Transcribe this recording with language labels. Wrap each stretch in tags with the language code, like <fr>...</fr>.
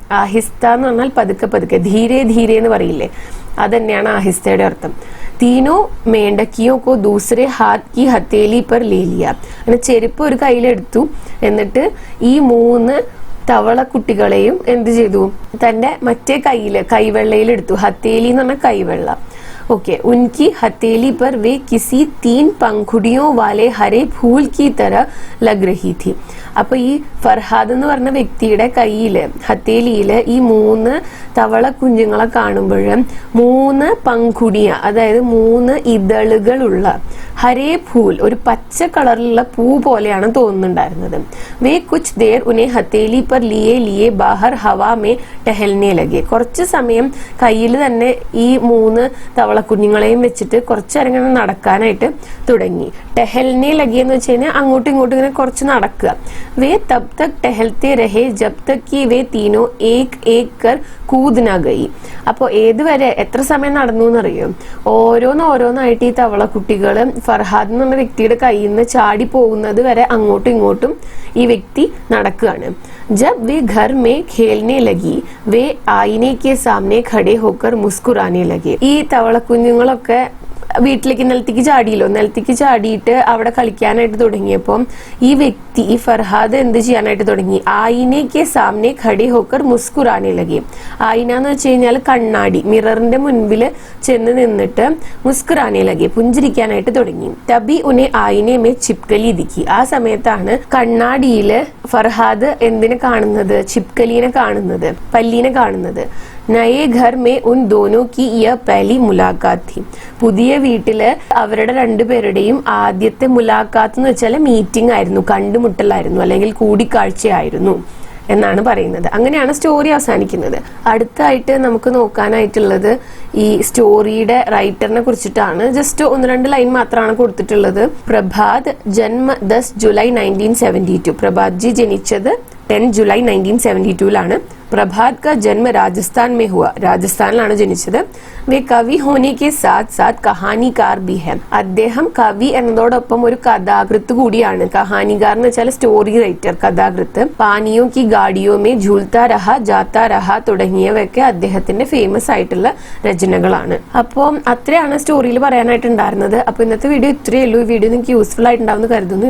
<ml>ആഹിസ്ത എന്ന് പറഞ്ഞാൽ പതുക്കെ പതുക്കെ ധീരെ ധീരെ എന്ന് പറയില്ലേ, അതന്നെയാണ് ആഹിസ്തയുടെ അർത്ഥം.</ml> <hi>തീനോ മേണ്ടക്കിയോ കോ ദൂസരെ ഹാത്ത് കി ഹത്തേലി പർ ലേ ലിയ.</hi> <ml>അങ്ങനെ ചെരുപ്പ് ഒരു കയ്യിലെടുത്തു. എന്നിട്ട് ഈ 3 തവളക്കുട്ടികളെയും എന്ത് ചെയ്തു? തന്റെ മറ്റേ കൈവെള്ളയിൽ എടുത്തു. ഹത്തേലി എന്ന് പറഞ്ഞാൽ കൈവെള്ള. ओके.</ml> <hi>उनकी हथेली पर वे किसी 3 पंखुड़ियों वाले हरे फूल की तरह लग रही थी.</hi> <ml>അപ്പൊ ഈ ഫർഹാദ് എന്ന് പറഞ്ഞ വ്യക്തിയുടെ കയ്യില് ഹത്തേലിയില് ഈ 3 തവള കുഞ്ഞുങ്ങളെ കാണുമ്പോഴും 3 പങ്കുടിയ അതായത് 3 ഇതളുകളുള്ള ഹരേ ഫൂൽ ഒരു പച്ച കളറിലുള്ള പൂ പോലെയാണ് തോന്നുന്നുണ്ടായിരുന്നത്.</ml> <hi>വേ കുച്ച് there ഉനെ ഹത്തേലി per ലിയേ ലിയേ Bahar Hawa may ടഹൽനെ ലഗെ.</hi> <ml>കുറച്ച് സമയം കയ്യിൽ തന്നെ ഈ 3 തവള കുഞ്ഞുങ്ങളെയും വെച്ചിട്ട് കുറച്ചേരം ഇങ്ങനെ നടക്കാനായിട്ട് തുടങ്ങി. ടെഹൽനെ ലഗെ എന്ന് വെച്ച് കഴിഞ്ഞാൽ അങ്ങോട്ടും ഇങ്ങോട്ടും ഇങ്ങനെ കുറച്ച് നടക്കുക.</ml> <hi>वे तब तक टहलते रहे जब तक कि वे तीनों एक एक कर कूद न गई.</hi> <ml>അപ്പോൾ ഏതുവരെ എത്ര സമയം നടന്നു എന്നറിയോ? ഓരോന്നായിട്ട് ഈ തവളക്കുട്ടികള് ഫർഹാദ് എന്ന വ്യക്തിയുടെ കയ്യിൽ നിന്ന് ചാടി പോകുന്നത് വരെ അങ്ങോട്ടും ഇങ്ങോട്ടും ഈ വ്യക്തി നടക്കുകയാണ്.</ml> <hi>जब वे घर में खेलने लगी वे आईने के सामने खड़े होकर मुस्कुराने लगे.</hi> <ml>ഈ തവളക്കുഞ്ഞുങ്ങളൊക്കെ വീട്ടിലേക്ക് നിലത്തേക്ക് ചാടിയല്ലോ. നിലത്തേക്ക് ചാടിയിട്ട് അവിടെ കളിക്കാനായിട്ട് തുടങ്ങിയപ്പോൾ ഈ വ്യക്തി ഈ ഫർഹാദ് എന്ത് ചെയ്യാനായിട്ട് തുടങ്ങി?</ml> <hi>ആയിനയ്ക്ക് സാമനെ ഖടി ഹോക്കർ മുസ്കുറാനെ ലഗി.</hi> <ml>ആയിന എന്ന് വെച്ച് കഴിഞ്ഞാൽ കണ്ണാടി, മിററിന്റെ മുൻപിൽ ചെന്ന് നിന്നിട്ട് മുസ്കുറാനെ ലഗി, പുഞ്ചിരിക്കാനായിട്ട് തുടങ്ങി.</ml> <hi>തബി ഉനെ ആയിനെ മേ ചിപ്കലി ദിക്കി.</hi> <ml>ആ സമയത്താണ് കണ്ണാടിയില് ഫർഹാദ് എന്തിനെ കാണുന്നത്? ചിപ്കലിനെ കാണുന്നത്, പല്ലീനെ കാണുന്നത്.</ml> <hi>നയേ ഘർ മേ ഉൻ ദോനോ കി യ പഹലി മുലാഖാത്ത് ഥി.</hi> <ml>പുതിയ വീട്ടില് അവരുടെ 2 പേരുടെയും ആദ്യത്തെ മുലാഖാത്ത് എന്ന് വെച്ചാൽ മീറ്റിംഗ് ആയിരുന്നു, കണ്ടുമുട്ടലായിരുന്നു, അല്ലെങ്കിൽ കൂടിക്കാഴ്ചയായിരുന്നു എന്നാണ് പറയുന്നത്. അങ്ങനെയാണ് സ്റ്റോറി അവസാനിക്കുന്നത്. അടുത്തായിട്ട് നമുക്ക് നോക്കാനായിട്ടുള്ളത് ഈ സ്റ്റോറിയുടെ റൈറ്ററിനെ കുറിച്ചിട്ടാണ്. ജസ്റ്റ് 1-2 ലൈൻ മാത്രമാണ് കൊടുത്തിട്ടുള്ളത്. പ്രഭാത് ജന്മ 10 ജൂലൈ 1972. പ്രഭാത് ജി ജനിച്ചത് 10 ജൂലൈ 1972</ml> <hi>प्रभात का जन्म राजस्थान में हुआ.</hi> <ml>രാജസ്ഥാനിലാണ് ജനിച്ചത്.</ml> <hi>വേ കവി ഹോനെ കെ സാത്ത് സാത്ത് കഹാനികാർ ബി ഹെ.</hi> <ml>അദ്ദേഹം കവി എന്നതോടൊപ്പം ഒരു കഥാകൃത്ത് കൂടിയാണ്. കഹാനികാർ എന്ന് വെച്ചാൽ സ്റ്റോറി റൈറ്റർ, കഥാകൃത്ത്.</ml> <hi>പാനിയോ കി ഗാഡിയോ മേ ഝൂൽത്താ രഹ ജാത്താ രഹ</hi> <ml>തുടങ്ങിയവയൊക്കെ അദ്ദേഹത്തിന്റെ ഫേമസ് ആയിട്ടുള്ള രചനകളാണ്. അപ്പോൾ അത്രയാണ് സ്റ്റോറിയിൽ പറയാനായിട്ടുണ്ടായിരുന്നത്. അപ്പോൾ ഇന്നത്തെ വീഡിയോ ഇത്രയേ ഉള്ളൂ. ഈ വീഡിയോ നിങ്ങൾക്ക് യൂസ്ഫുൾ ആയിട്ടുണ്ടാവുമെന്ന് കരുതുന്നു.</ml>